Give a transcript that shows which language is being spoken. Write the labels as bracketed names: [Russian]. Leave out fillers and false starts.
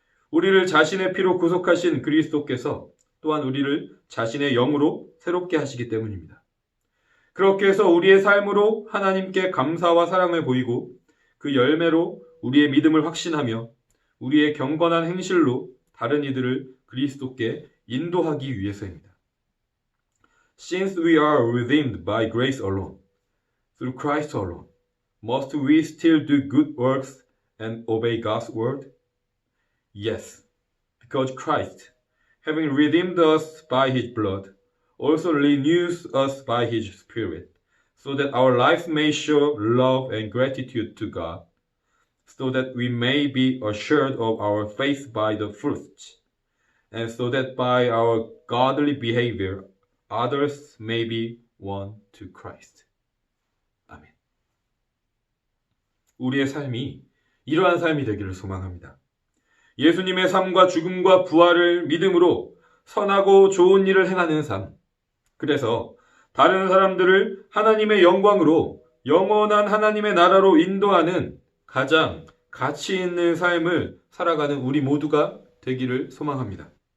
[Korean] 우리를 자신의 피로 구속하신 그리스도께서 또한 우리를 자신의 영으로 새롭게 하시기 때문입니다. 그렇게 해서 우리의 삶으로 하나님께 감사와 사랑을 보이고 그 열매로 우리의 믿음을 확신하며 우리의 경건한 행실로 다른 이들을 그리스도께 인도하기 위해서입니다. [English] Since we are redeemed by grace alone, through Christ alone, must we still do good works and obey God's word? Yes, because Christ, having redeemed us by His blood, also renews us by His Spirit, so that our life may show love and gratitude to God, so that we may be assured of our faith by the fruits, and so that by our godly behavior others may be won to Christ. [Korean] 아멘. 우리의 삶이 이러한 삶이 되기를 소망합니다. 예수님의 삶과 죽음과 부활을 믿음으로 선하고 좋은 일을 행하는 삶, 그래서 다른 사람들을 하나님의 영광으로 영원한 하나님의 나라로 인도하는 가장 가치 있는 삶을 살아가는 우리 모두가 되기를 소망합니다.